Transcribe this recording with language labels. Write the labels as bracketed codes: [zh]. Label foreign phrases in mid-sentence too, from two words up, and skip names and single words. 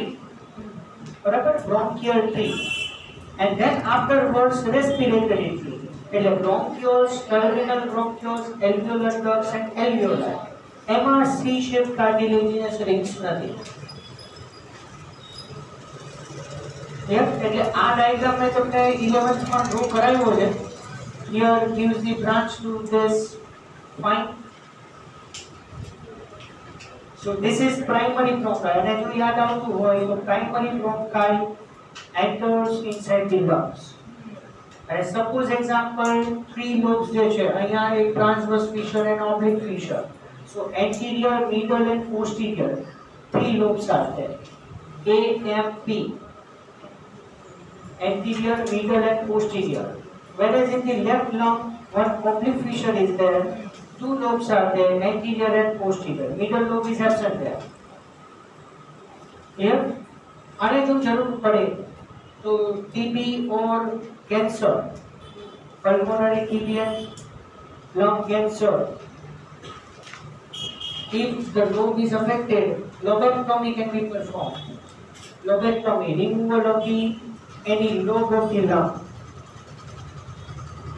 [en] બરાબર, bronchial tree. And then afterwards respiratory tree, એટલે bronchioles, terminal bronchioles, alveolar ducts and alveoli. [gu] એમાં [en] C-shaped cartilaginous rings [gu] નથી. એટલે આ ડાયાગ્રામ મેં તમને 11th માં ડ્રો કરાવ્યો છે. [en] Here gives the branch to this. Fine. So this is primary bronchi, [gu] અને જો યાદ આવતું હોય તો [en] primary bronchi enters inside the lungs. And suppose example 3 lobes [gu] જે છે, અહીંયા એક [en] transverse fissure and oblique fissure. So anterior, middle and posterior 3 lobes are there. A, M, P. Anterior, middle and posterior. Whereas in the left lung one oblique fissure is there, 2 lobes are there, anterior and posterior. Middle lobe is absent there. Here, [gu] આને જો જરૂર પડે तो [en] TB or cancer, pulmonary TB and lung cancer, if the lobe is affected, lobectomy can be performed. Lobectomy, removal of any lobe of the lung.